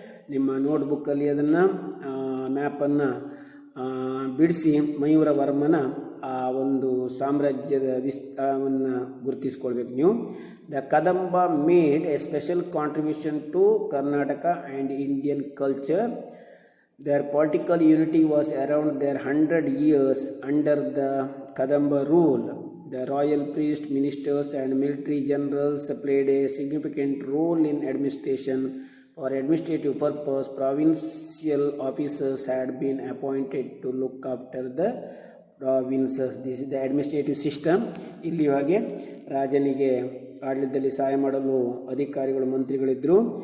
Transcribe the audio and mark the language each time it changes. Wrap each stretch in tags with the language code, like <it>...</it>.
<kn>ನಿಮ್ಮ ನೋಟ್ಬುಕ್ಕಲ್ಲಿ ಅದನ್ನು ಮ್ಯಾಪನ್ನು ಬಿಡಿಸಿ ಮಯೂರವರ್ಮನ ಆ ಒಂದು ಸಾಮ್ರಾಜ್ಯದ ವಿಸ್ತಾರವನ್ನು ಗುರುತಿಸ್ಕೊಳ್ಬೇಕು ನೀವು.</kn> <en>The Kadamba made a special contribution to Karnataka and Indian culture. Their political unity was around their 100 years under the Kadamba rule. The royal priests, ministers and military generals played a significant role in administration. For administrative purpose, provincial officers had been appointed to look after the provinces. This is the administrative system.</en> <kn>ಇಲ್ಲಿ ಹಾಗೆ ರಾಜನಿಗೆ ಆಡಳಿತದಲ್ಲಿ ಸಹಾಯ ಮಾಡಲು ಅಧಿಕಾರಿಗಳು ಮಂತ್ರಿಗಳಿದ್ದರು.</kn>